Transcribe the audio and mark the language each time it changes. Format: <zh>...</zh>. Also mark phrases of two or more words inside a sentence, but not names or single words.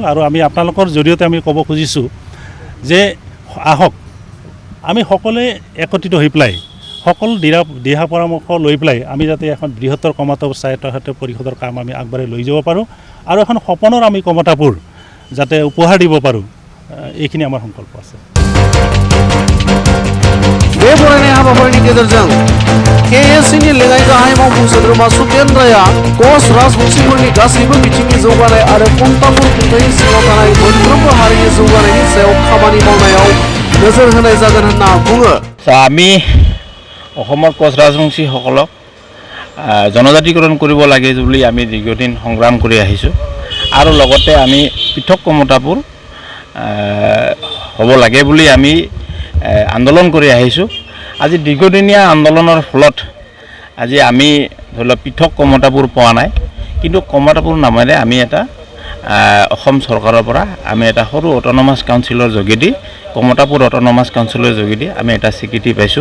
<as>আৰু আমি আপোনালোকৰ জৰিয়তে আমি ক'ব খুজিছোঁ যে আহক আমি সকলোৱে একত্ৰিত হৈ পেলাই সকলো দিহা পৰামৰ্শ লৈ পেলাই আমি যাতে এখন বৃহত্তৰ কমতাপুৰ স্বায়ত্তশাসিত পৰিষদৰ কাম আমি আগবাঢ়াই লৈ যাব পাৰোঁ আৰু এখন সপোনৰ আমি কমতাপুৰ যাতে উপহাৰ দিব পাৰোঁ, এইখিনি আমাৰ সংকল্প আছে।</as> <brx>बे बरायनाय हाबाफारिनि गेजेरजों KSCनि लेङाइ गाहाय मावफुं सोद्रोमा सुकेन रायआ कच राजबंशीफोरनि गासैबो बिथिंनि जौगानाय आरो कमतापुर खुंथायनि सिङाव थानाय मोनफ्रोमबो हारिनि जौगानायनि सायाव खामानि मावनायाव नोजोर होनाय जागोन होनना बुङो।</brx> <as>আমি অসমৰ কোচ ৰাজবংশীসকলক জনজাতিকৰণ কৰিব লাগে বুলি আমি দীৰ্ঘদিন সংগ্ৰাম কৰি আহিছোঁ আৰু লগতে আমি পৃথক কমতাপুৰ হ'ব লাগে বুলি আমি আন্দোলন কৰি আহিছোঁ। আজি দীৰ্ঘদিনীয়া আন্দোলনৰ ফলত আজি আমি ধৰি লওক পৃথক কমতাপুৰ পোৱা নাই, কিন্তু কমতাপুৰ নামেৰে আমি এটা অসম চৰকাৰৰ পৰা আমি এটা সৰু</as> <en>autonomous council</en> <as>যোগেদি কমতাপুৰ</as> <en>autonomous council</en> <as>যোগেদি আমি এটা স্বীকৃতি পাইছোঁ।</as>